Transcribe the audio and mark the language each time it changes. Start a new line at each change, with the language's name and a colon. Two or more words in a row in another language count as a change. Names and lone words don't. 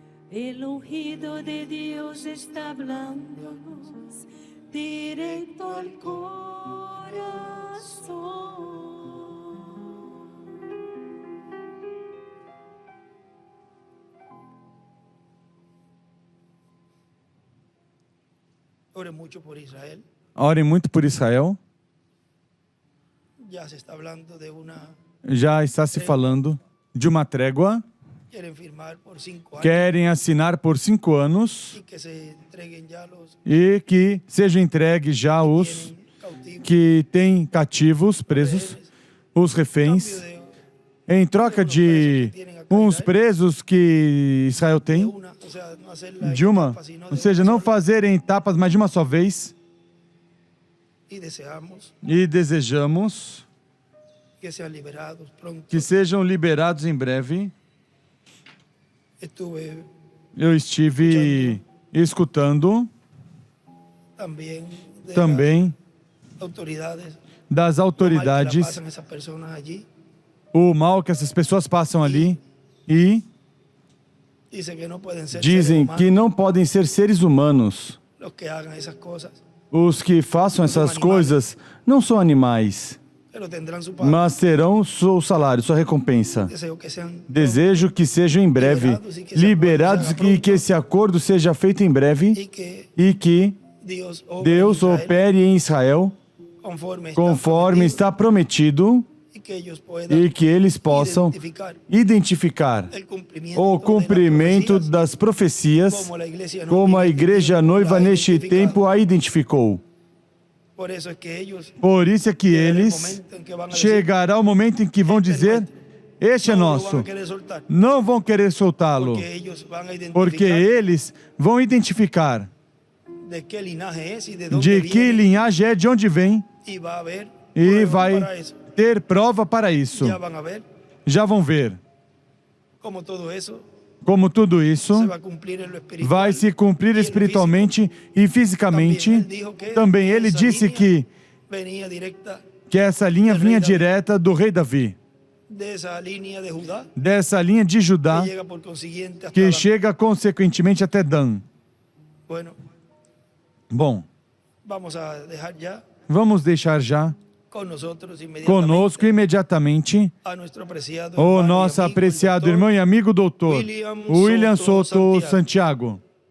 Spanish: El ungido de Dios está hablándonos directo al corazón. Ore mucho por Israel.
Portuguese: Orem muito por Israel.
Spanish: Ya se está hablando de una.
Portuguese: Já está se falando de uma trégua.
Spanish: Quieren firmar por 5 años.
Portuguese: Querem assinar por 5 anos
Spanish: Y que se entreguen ya los
Portuguese: e que sejam entregues já os
Spanish: tienen cautivos.
Portuguese: que têm cativos, presos, os reféns, em troca de uns presos que Israel
Spanish: De
Portuguese: tem,
Spanish: una, o sea, no hacerla en
Portuguese: de uma,
Spanish: etapas, sino de
Portuguese: ou seja,
Spanish: una
Portuguese: não
Spanish: sola.
Portuguese: fazerem etapas, mas de uma só vez,
Spanish: Y deseamos
Portuguese: e desejamos
Spanish: que sean liberados pronto.
Portuguese: que sejam liberados em breve.
Spanish: Estuve
Portuguese: Eu estive escutando
Spanish: también de
Portuguese: também
Spanish: las autoridades
Portuguese: das
Spanish: lo mal que la
Portuguese: autoridades
Spanish: pasan esas personas allí.
Portuguese: o mal que essas pessoas passam ali e
Spanish: Dice que no pueden ser
Portuguese: Dizem
Spanish: seres
Portuguese: que
Spanish: humanos
Portuguese: não podem ser seres humanos.
Spanish: los que hagan esas cosas,
Portuguese: Os que façam essas coisas não são animais,
Spanish: pero tendrán su pago.
Portuguese: mas terão seu salário, sua recompensa.
Spanish: Deseo que sean
Portuguese: Desejo que sejam em breve liberados e que esse acordo seja feito em breve
Spanish: y que
Portuguese: e que
Spanish: Dios
Portuguese: Deus
Spanish: obra en Israel
Portuguese: opere em Israel conforme está prometido
Spanish: y que ellos puedan
Portuguese: e que eles possam identificar
Spanish: el
Portuguese: o cumprimento das profecias como a igreja noiva neste tempo a identificou.
Spanish: Por eso es que ellos
Portuguese: por isso é que eles chegará o momento em que vão dizer: este é
Spanish: no lo van
Portuguese: nosso.
Spanish: a querer soltar,
Portuguese: Não vão querer soltá-lo,
Spanish: porque ellos van a
Portuguese: porque
Spanish: identificar
Portuguese: eles vão identificar
Spanish: de qué linaje es y de dónde
Portuguese: de que
Spanish: viene,
Portuguese: linhagem é, de onde vem,
Spanish: y va a haber
Portuguese: e
Spanish: pruebas
Portuguese: vai
Spanish: para eso.
Portuguese: ter prova para isso.
Spanish: Ya van a ver
Portuguese: Já vão ver
Spanish: cómo todo eso
Portuguese: como tudo isso
Spanish: se va a cumplir en lo espiritual.
Portuguese: vai se cumprir
Spanish: y en lo
Portuguese: espiritualmente e fisicamente.
Spanish: También él dijo que
Portuguese: Também ele
Spanish: esa
Portuguese: disse
Spanish: línea venía directa
Portuguese: que essa linha vinha direta do rei Davi,
Spanish: de esa línea de Judá,
Portuguese: dessa linha de Judá,
Spanish: que llega por consiguiente hasta
Portuguese: que
Spanish: Dan.
Portuguese: chega consequentemente até Dan.
Spanish: Bueno,
Portuguese: Bom,
Spanish: vamos a dejar ya
Portuguese: vamos deixar já
Spanish: con nosotros inmediatamente
Portuguese: conosco imediatamente
Spanish: a nuestro apreciado
Portuguese: o
Spanish: hermano y
Portuguese: nosso
Spanish: amigo, el
Portuguese: apreciado
Spanish: doctor
Portuguese: irmão e amigo doutor
Spanish: William
Portuguese: William
Spanish: Soto
Portuguese: Soto
Spanish: Santiago.
Portuguese: Santiago.